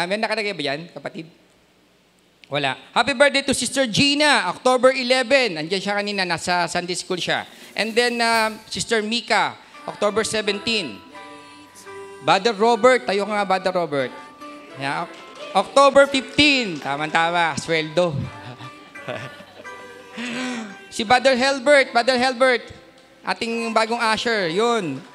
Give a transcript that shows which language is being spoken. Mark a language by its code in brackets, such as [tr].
[tl] May nakalagay ba yan, kapatid? Wala. [en] Happy birthday to Sister Gina, October 11. [tl] Andiyan siya kanina, nasa Sunday school siya. [en] And then, Sister Mika, October 17. Brother Robert, [tl] tayo nga, [en] Brother Robert. Yeah. October 15. [tl] Tama-tama, sweldo. Si Brother Helbert, ating bagong usher, yun.